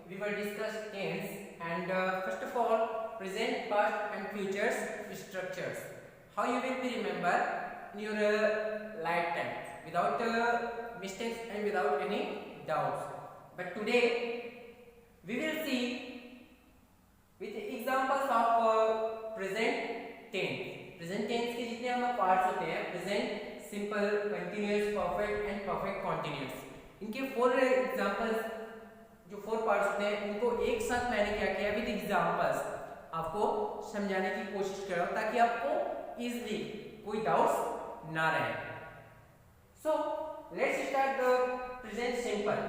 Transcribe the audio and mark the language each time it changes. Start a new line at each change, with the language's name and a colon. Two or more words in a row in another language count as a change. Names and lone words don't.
English: will discuss tense and first of all present, past and futures structures. How you will be remember in your lifetime without mistakes and without any doubts. But today we will see with examples of present tense. Present tense
Hindi: के जितने हमारे पार्ट्स होते हैं
English: present, simple, continuous, perfect and perfect continuous.
Hindi: इनके 4 एग्जांपल्स जो 4 पार्ट्स होते हैं उनको एक साथ मैंने क्या किया
English: with examples
Hindi: आपको समझाने की कोशिश कर रहा हूं ताकि आपको इजीली कोई डाउट्स ना रहे.
English: so let's start the present simple.